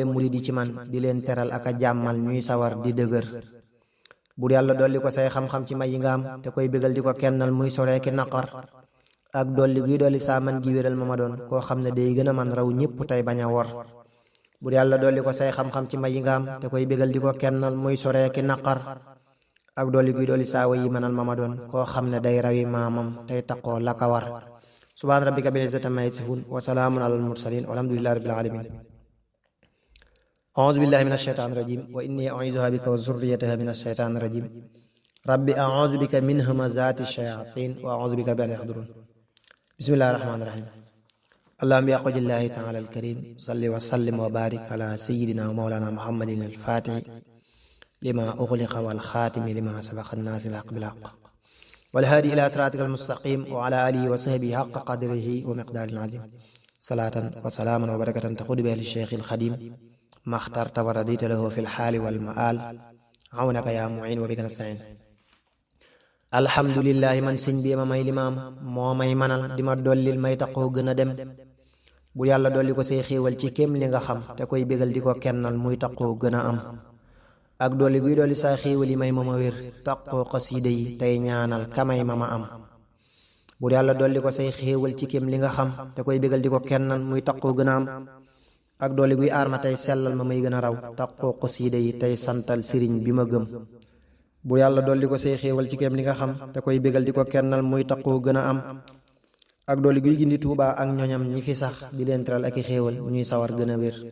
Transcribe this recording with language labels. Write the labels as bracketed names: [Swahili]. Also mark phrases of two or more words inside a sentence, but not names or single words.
[Wolof] murit yi ci man di leen teral ak a jàmmal ñuy sawar di dëgër bur yàlla dolli ko say xam-xam ci may yi nga am te koy bégal di ko kennal muy soree ki naqar ak dolli guy dolli saa man gi wéral ma doon koo xam ne day gën a man raw ñépp tey bañ a wor bur yàlla dolli ko say xam-xam ci may yi nga am te koy bégal di ko kennal muy soree ki naqar ak dolli guy dolli saa way yi mënal ma doon koo xam ne day rawi maamam tey taqoo la ka war [Arabic] سبحان ربك بالعزة عما يصفون وسلام على المرسلين والحمد لله رب العالمين أعوذ بالله من الشيطان الرجيم وإني أعيذها بك وذريتها من الشيطان الرجيم رب أعوذ بك من همزات الشياطين وأعوذ بك رب أن يحضرون بسم الله الرحمن الرحيم اللهم يا قول الله تعالى الكريم صل وسلم وبارك على سيدنا ومولانا محمد الفاتح لما أغلق والخاتم لما سبق الناصر الحق بالحق والهادي إلى صراطك المستقيم وعلى آله وصحبه حق قدره ومقداره العظيم صلاة وسلاما وبركة تقود بها للشيخ الخديم ما اخترت ورضيت له في الحال والمآل عونك يا معين وبك نستعين الحمد لله [Wolof] man sëñ bi ma may limaam moo may manal di ma dollil may taqoo gën a dem bu yàlla dolli ko say xéewal ci kem li nga xam te koy bégal di ko kennal muy taqoo gën a am ak dolli guy dolli saa xéewal yi may ma wér taqoo xasiida yi tey ñaanal kamay ma am bu yàlla dolli ko say xéewal ci kem li nga xam te koy bégal di ko kennal muy taqoo gën a am ak dolli guy aar ma tey sellal ma may gën a raw taqoo xasiida yi tey santal sëriñ bi ma gëm bu yàlla dolli ko say xéewal ci kem li nga xam te koy bégal di ko kennal muy taqoo gën a am ak dolli guy gindi Tuubaa ak ñoñam ñi fi sax di leen teral ak i xéewal ñuy sawar gën a wér